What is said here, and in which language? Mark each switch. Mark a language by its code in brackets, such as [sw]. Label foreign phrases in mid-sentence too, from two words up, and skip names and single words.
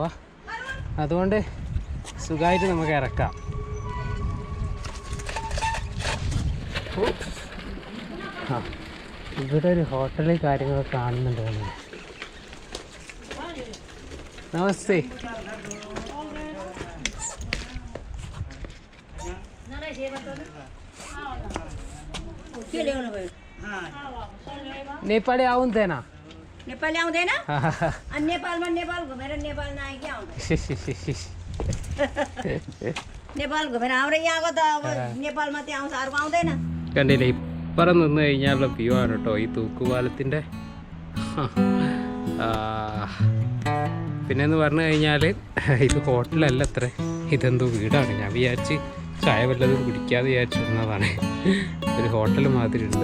[ml] അതുകൊണ്ട് സുഖമായിട്ട് നമുക്ക് ഇറക്കാം. ആ ഇവിടെ ഒരു ഹോട്ടലിൽ കാര്യങ്ങളൊക്കെ കാണുന്നുണ്ട്. നമസ്തേ. [ne] नेपाली आउँदैन? नेपाली आउँदैन? अनि नेपालमा नेपाल घुमेर नेपाल नआए के आउँदैन? नेपाल घुमेर हाम्रो यहाँको त अब नेपालमा त्यो आउँछ, अर्को आउँदैन. [ml] കണ്ടില്ലേ ഇപ്പറം നിന്ന് കഴിഞ്ഞാലുള്ള വ്യൂ ആണ് കേട്ടോ ഈ തൂക്കുപാലത്തിൻ്റെ. പിന്നെന്ന് പറഞ്ഞു കഴിഞ്ഞാൽ ഇത് ഹോട്ടലല്ല അത്ര, ഇതെന്തോ വീടാണ്. ഞാൻ വിചാരിച്ച് ചായ വല്ലതും കുടിക്കാതെ വിചാരിച്ചിരുന്നതാണ്. ഒരു ഹോട്ടൽ മാതിരി ഉണ്ട്.